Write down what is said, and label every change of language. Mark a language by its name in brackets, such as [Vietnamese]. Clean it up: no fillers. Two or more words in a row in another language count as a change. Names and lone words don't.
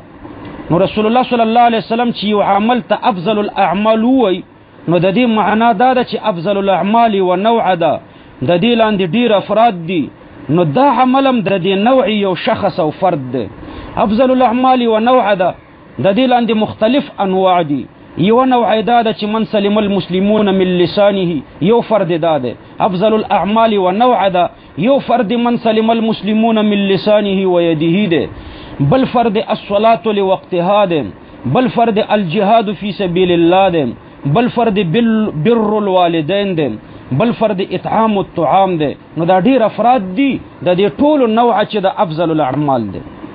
[Pashto] نو رسول الله صلی الله علیه وسلم چې یو عمل ته [Arabic] افضل الاعمال [Pashto] وای نو د دې معنا دا ده چې [Arabic] افضل الاعمال [Pashto] و نوع ده، د دې لاندې ډیر افراد دي. نو دا عمل هم د دې نوع یو شخص او فرد ده. [Arabic] افضل الاعمال [Pashto] و نوع ده، د دې لاندې مختلف انواع دي. یو نوع دا ده چې [Arabic] من سلم المسلمون من لسانه، [Pashto] یو فرد دا ده. [Arabic] افضل الاعمال [Pashto] و نوع ده، یو فرد [Arabic] من سلم المسلمون من لسانه و یده [Pashto] ده. بل فرد [Arabic] الصلاة لوقتها [Pashto] ده، بل فرد [Arabic] الجهاد فی سبیل الله [Pashto] ده، بل فرد [Arabic] بر الوالدین [Pashto] ده، بل فرد [Arabic] اطعام الطعام [Pashto] ده. نو دا ډیر افراد دي د دې ټولو نوع چې د [Arabic] افضل الاعمال [Pashto] ده.